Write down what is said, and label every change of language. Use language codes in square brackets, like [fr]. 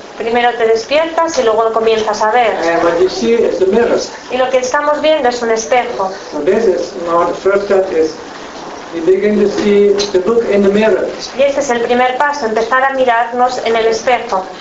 [es] Primero te despiertas y luego comienzas a ver. [en] And what you see is the mirrors. [es] Y lo que estamos viendo es un espejo. [en] So this is now the first step is you begin to see the book in the mirror. [es] Y este es el primer paso, empezar a mirarnos en el espejo.